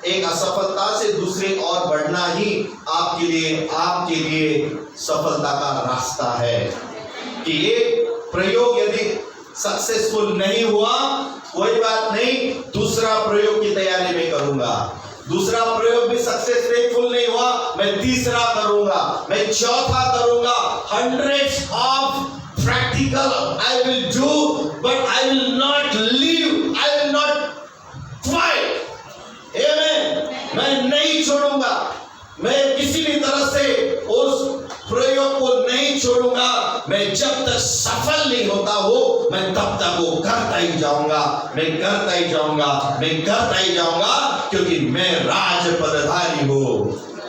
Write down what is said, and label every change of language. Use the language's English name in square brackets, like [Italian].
[Hindi] एक असफलता से दूसरे और बढ़ना ही आपके लिए सफलता का रास्ता है। कि एक प्रयोग यदि सक्सेसफुल नहीं हुआ, कोई बात नहीं, दूसरा प्रयोग की तैयारी में करूंगा। दूसरा प्रयोग भी सक्सेसफुल नहीं हुआ, मैं तीसरा करूंगा, मैं चौथा करूंगा। [English] hundreds of practical I will do, but I will not leave, I will not quit. Amen. [Hindi] मैं नहीं छोड़ूंगा, मैं किसी भी तरह से उस प्रयोग को नहीं छोड़ूंगा। मैं जब तक सफल नहीं होता हो, मैं तब तक वो करता ही जाऊंगा, मैं करता ही जाऊंगा, मैं करता ही जाऊंगा, क्योंकि मैं राज पदधारी हूं।